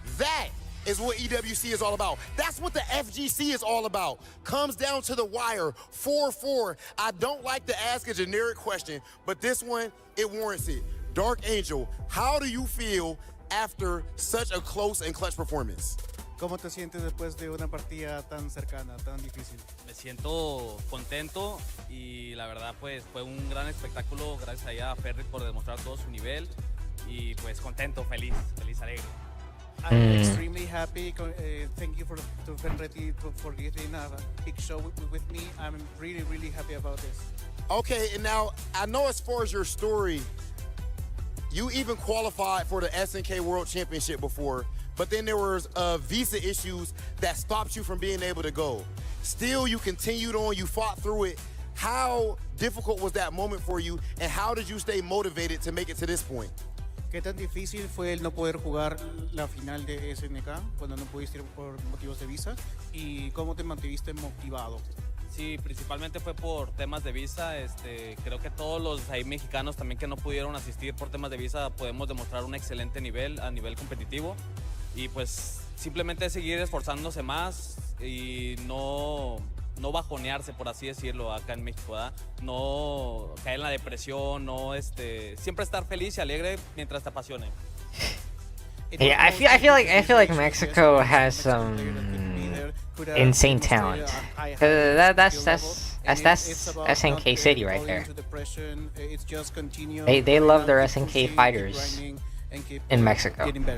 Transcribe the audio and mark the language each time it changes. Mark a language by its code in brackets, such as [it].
[en] That is what EWC is all about. That's what the FGC is all about. Comes down to the wire, 4-4. I don't like to ask a generic question, but this one, it warrants it. Dark Angel, how do you feel after such a close and clutch performance? [es] ¿Cómo te sientes después de una partida tan cercana, tan difícil? Me siento contento y la verdad pues fue un gran espectáculo, gracias allá a Ferry por demostrar todo su nivel y pues contento, feliz, alegre. [en] I'm extremely happy. Thank you for Ferretti for getting a big show with me. I'm really, really happy about this. Okay, and now I know as far as your story, you even qualified for the SNK World Championship before, but then there was visa issues that stopped you from being able to go. Still, you continued on, you fought through it. How difficult was that moment for you, and how did you stay motivated to make it to this point? [es] ¿Qué tan difícil fue el no poder jugar la final de SNK cuando no pudiste ir por motivos de visa? ¿Y cómo te mantuviste motivado? Sí, principalmente fue por temas de visa. Creo que todos los ahí mexicanos también que no pudieron asistir por temas de visa podemos demostrar un excelente nivel a nivel competitivo y pues simplemente seguir esforzándose más y no bajonearse, por así decirlo, acá en México, ¿verdad? No caer en la depresión, siempre estar feliz y alegre mientras te apasione. [en] Yeah, I feel like Mexico has some insane talent. That's SNK City right there. They love their SNK fighters in Mexico.